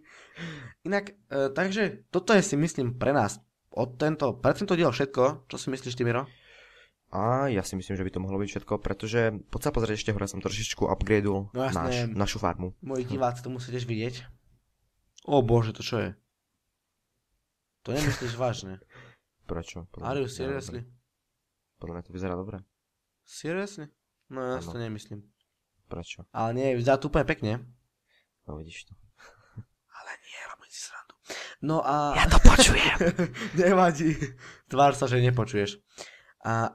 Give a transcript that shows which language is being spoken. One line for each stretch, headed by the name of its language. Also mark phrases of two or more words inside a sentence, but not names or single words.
Slovak: Inak, takže toto je si myslím pre nás pre tento diel všetko. Čo si myslíš ty, Miro? A ja si myslím, že by to mohlo byť všetko, pretože poď sa pozrieť ešte hore, som trošičku upgradeul našu farmu. Moji diváci to musíte vidieť. O bože, to čo je? To nemyslíš vážne? Prečo?
English: Are you seriously?
Slovak: Podľa mňa to vyzerá dobre. Seriously? No ja si to nemyslím. Prečo? Ale nie, vyzerá to úplne pekne. No vidíš to. Ale nie, robím si srandu. No a... Ja to počujem. Nevadí. Tvár sa, že nepočuješ. A